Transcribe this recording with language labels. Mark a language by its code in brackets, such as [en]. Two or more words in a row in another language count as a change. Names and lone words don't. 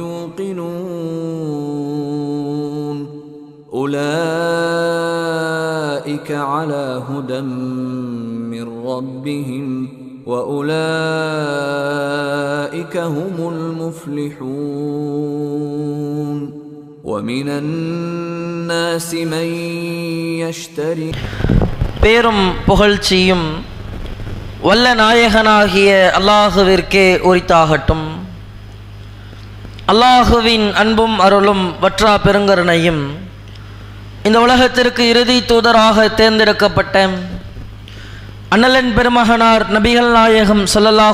[ar] يوقنون أولئك على هدى من ربهم وأولئك هم المفلحون ومن الناس من يشتري [ta] பேரும் புகழ்ச்சியும் வல்ல நாயகனாகிய அல்லாஹுவிற்கே உரித்தாகட்டும். அல்லாஹுவின் அன்பும் அருளும் வற்றா பெருங்கருணையும் இந்த உலகத்திற்கு இறுதி தூதராக தேர்ந்தெடுக்கப்பட்ட அண்ணலன் பெருமகனார் நபிகள் நாயகம் ஸல்லல்லாஹு